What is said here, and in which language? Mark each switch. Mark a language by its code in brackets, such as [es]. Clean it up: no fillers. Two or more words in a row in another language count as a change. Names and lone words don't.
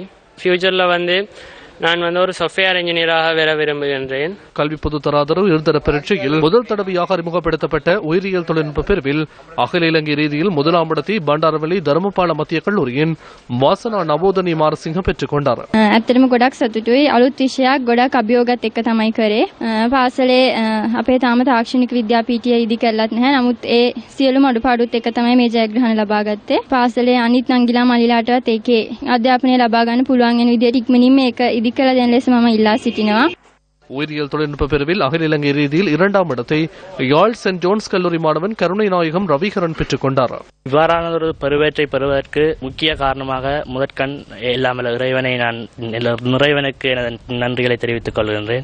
[ta] ஃபியூச்சரில் நான் ஒரு [en] software engineer [ta] வர விரும்புகின்றேன். கல்வி பொது தராதர உயர்தர பரீட்சையில் முதல் தடவையாக அறிமுகப்படுத்தப்பட்ட உயிரியல் தொழில்நுட்ப பிரிவில் அகில இலங்கை ரீதியில் 1ஆம் இடத்தை பண்டாரவளி தர்மபால மத்திய கல்லூரியின் வாசனா நவோதனி மாரசிங்க பெற்றுக் கொண்டார். [si] ඇත්තටම ගොඩක් සතුටුයි. අලුත් විෂයක් ගොඩක් අභියෝගات එක්ක තමයි කරේ. පාසලේ අපේ තාම තාක්ෂණික විද්‍යාපීඨය ඉදි කරලත් නැහැ. නමුත් ඒ සියලුම අඩුපාඩුත් එක්ක තමයි මේ ජයග්‍රහණ ලබා ගත්තේ. පාසලේ අනිත් නංගිලා මල්ලිලාටවත් ඒකේ අධ්‍යාපනය ලබා ගන්න පුළුවන් වෙන විදිහට ඉක්මනින්ම මේක ඉදි කරලා දෙන ලෙස මම ඉල්ලා සිටිනවා. [ta] உயிரியல் தொழில்நுட்ப பிரிவில் அகில இலங்கை ரீதியில் 2ஆம் இடத்தை யாழ் சென்ட் ஜோன்ஸ் கல்லூரி மாணவன் கருணை நாயகம் ரவிகரன் பெற்றுக் கொண்டார். இவ்வாறான ஒரு பருவேற்றை பெறுவதற்கு முக்கிய காரணமாக முதற்கண் இல்லாமல் இறைவனுக்கு எனது நன்றிகளை தெரிவித்துக் கொள்கின்றேன்.